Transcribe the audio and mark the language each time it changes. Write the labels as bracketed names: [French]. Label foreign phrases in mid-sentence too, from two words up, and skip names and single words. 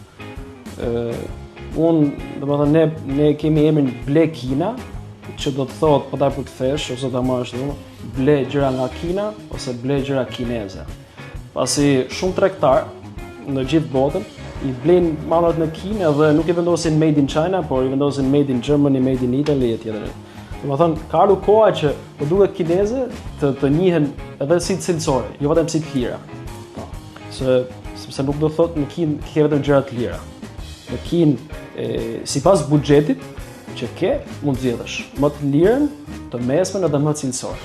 [Albanian] Domethënë ne kemi emrin Ble Kina, që do të thotë po ta përkthesh ose ta marrësh ble gjëra nga Kina ose ble gjëra kineze. Pasi shumë tregtar në gjithë botën i blejnë mallrat në Kinë dhe nuk i vendosin [English] made in China, [Albanian] por i vendosin [English] made in Germany, made in Italy [Albanian] etj. Domethënë ka ardhur koha që po duhet kineze të njihen edhe si cilësore, jo vetëm si të lira. Po. Sepse nuk do thotë në Kinë ke vetëm gjëra të lira. Në Kinë sipas buxhetit që ke, mund të zgjedhësh më të lirën, të mesmen edhe më cilësore.